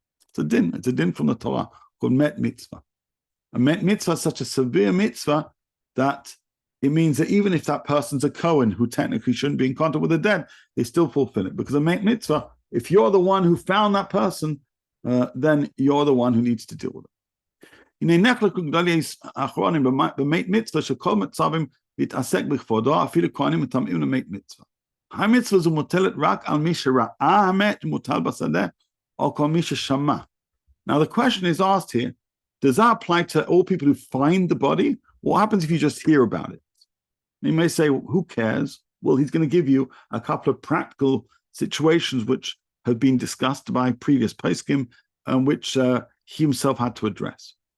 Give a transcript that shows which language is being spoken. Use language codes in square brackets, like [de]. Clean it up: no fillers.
[en] It's a din from the Torah called met mitzvah. A met mitzvah is such a severe mitzvah that it means that even if that person's a Kohen who technically shouldn't be in contact with the dead, they still fulfill it. Because a met mitzvah, if you're the one who found that person, then you're the one who needs to deal with it. [he] הנה נחלקו גדולי האחרונים במית מצווה שכל מצבים להתעסק בכבודו, אפילו כהנים מטמאים למית מצווה. המצווה זו מוטלת רק על מי שראה המת מוטל בשדה, [en] or [he] כל מי ששמע. [en] Now the question is asked here, does that apply to all people who find the body? What happens if you just hear about it? You may say, well, who cares? Well, he's going to give you a couple of practical situations which have been discussed by previous poskim and which he himself had to address.